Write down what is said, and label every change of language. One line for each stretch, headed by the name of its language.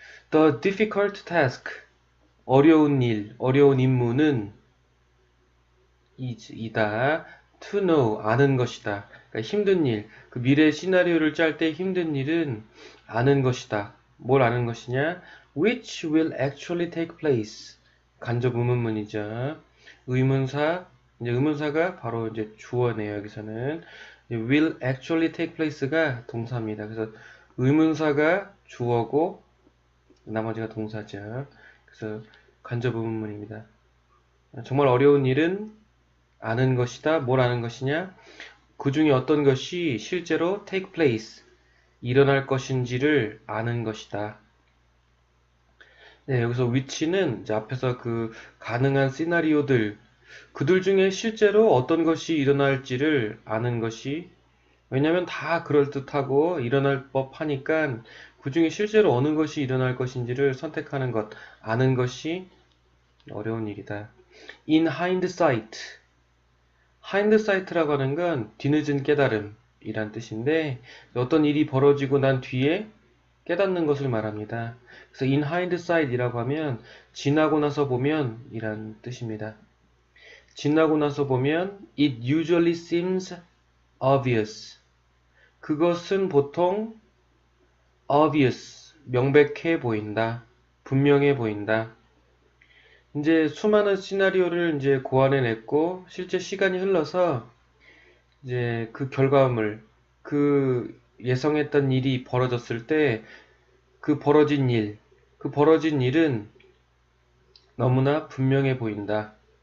English: The difficult task,
Korean: 어려운 일, 어려운 임무는 이다.
English: To know,
Korean: 아는 것이다. 그러니까 힘든 일, 그 미래 시나리오를 짤 때 힘든 일은 아는 것이다. 뭘 아는 것이냐?
English: Which will actually take place.
Korean: 간접 의문문이죠. 의문사, 이제 의문사가 바로 이제 주어네요. 여기서는
English: will actually take place
Korean: 가 동사입니다. 그래서 의문사가 주어고 나머지가 동사죠. 그래서 간접 의문문입니다. 정말 어려운 일은 아는 것이다. 뭘 아는 것이냐? 그 중에 어떤 것이 실제로
English: take place,
Korean: 일어날 것인지를 아는 것이다. 네, 여기서 which는 이제 앞에서 그 가능한 시나리오들, 그들 중에 실제로 어떤 것이 일어날지를 아는 것이, 왜냐면 다 그럴듯하고 일어날 법하니까 그 중에 실제로 어느 것이 일어날 것인지를 선택하는 것, 아는 것이 어려운 일이다.
English: In hindsight,
Korean: hindsight라고 하는 건 뒤늦은 깨달음이란 뜻인데 어떤 일이 벌어지고 난 뒤에 깨닫는 것을 말합니다. 그래서
English: in hindsight
Korean: 이라고 하면 지나고 나서 보면 이란 뜻입니다. 지나고 나서 보면
English: it usually seems obvious.
Korean: 그것은 보통 obvious, 명백해 보인다. 분명해 보인다. 이제 수많은 시나리오를 이제 고안해냈고 실제 시간이 흘러서 이제 그 결과물, 그 예상했던 일이 벌어졌을 때 그 벌어진 일은 너무나 분명해 보인다.